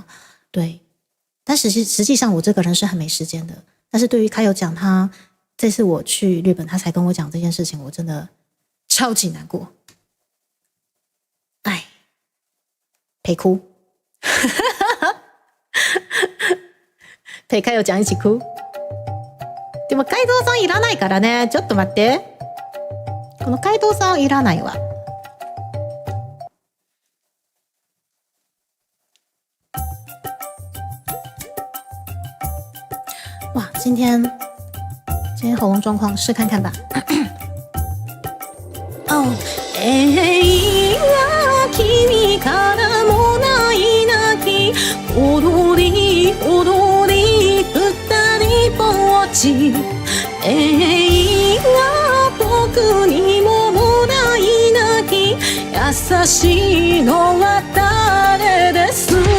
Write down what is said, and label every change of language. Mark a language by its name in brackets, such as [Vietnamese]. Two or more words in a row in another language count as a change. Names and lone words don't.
[Chinese] 对，但实际上我这个人是很没时间的。但是对于凯友讲，他这次我去日本，他才跟我讲这件事情，我真的超级难过。哎，陪哭，陪凯友讲一起哭。 [Japanese] でも街道さんいらないからね。ちょっと待って。この街道さんいらないわ。 [Chinese] 哇，今天喉咙状况试看看吧。哦， [Japanese] 愛は君からもないなき踊り踊り二人ぼっち。愛は僕にももないなき優しいのは誰です。